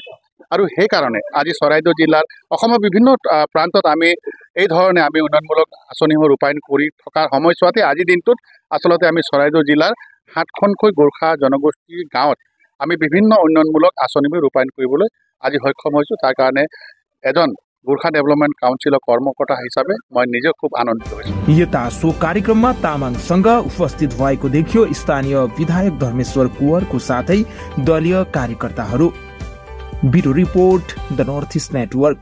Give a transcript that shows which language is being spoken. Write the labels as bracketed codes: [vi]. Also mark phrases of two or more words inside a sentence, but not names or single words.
[as] আৰু সেইকাৰণে আজি চৰাইদেউ জিলাৰ অসমৰ বিভিন্ন প্ৰান্তত আমি এই ধৰণে আমি উন্নয়নমূলক আঁচনিসমূহ ৰূপায়ণ কৰি থকাৰ সময়ছোৱাতে আজিৰ দিনটোত আচলতে আমি চৰাইদেউ জিলাৰ 7খনকৈ গোৰ্খা জনগোষ্ঠীৰ গাঁৱত আমি বিভিন্ন উন্নয়নমূলক আঁচনিবোৰ ৰূপায়ণ কৰিবলৈ আজি সক্ষম হৈছোঁ। তাৰ কাৰণে এজন [ne] गोर्खा डेभलपमेन्ट काउन्सिलको कर्मकर्ता हिसाबले म निजै खूब आनन्दित छु। यता सो कार्यक्रममा तामाङसँग उपस्थित भएको देखियो स्थानीय विधायक धर्मेश्वर कुँवरको साथै दलीय कार्यकर्ताहरू। [en] Bureau report The North East Network.